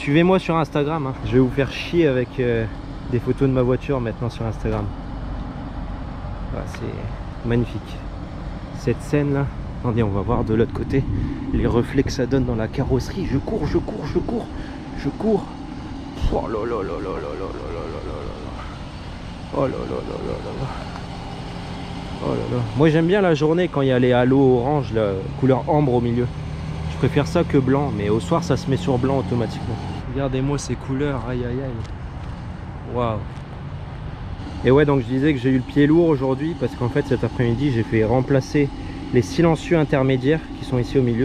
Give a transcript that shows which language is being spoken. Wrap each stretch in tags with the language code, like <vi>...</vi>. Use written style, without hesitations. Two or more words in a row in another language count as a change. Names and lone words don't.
<fr>Suivez-moi sur Instagram, hein. Je vais vous faire chier avec des photos de ma voiture maintenant sur Instagram. Ah, c'est magnifique. Cette scène là. Attendez, on va voir de l'autre côté les reflets que ça donne dans la carrosserie. Je cours. Oh là là là là là là là là là là. Oh là là là là là là. Oh là là. Moi j'aime bien la journée quand il y a les halos orange, la couleur ambre au milieu. Je préfère ça que blanc, mais au soir ça se met sur blanc automatiquement. Regardez-moi ces couleurs, aïe aïe aïe. Waouh. Et ouais, donc je disais que j'ai eu le pied lourd aujourd'hui parce qu'en fait cet après-midi j'ai fait remplacer les silencieux intermédiaires qui sont ici au milieu.</fr>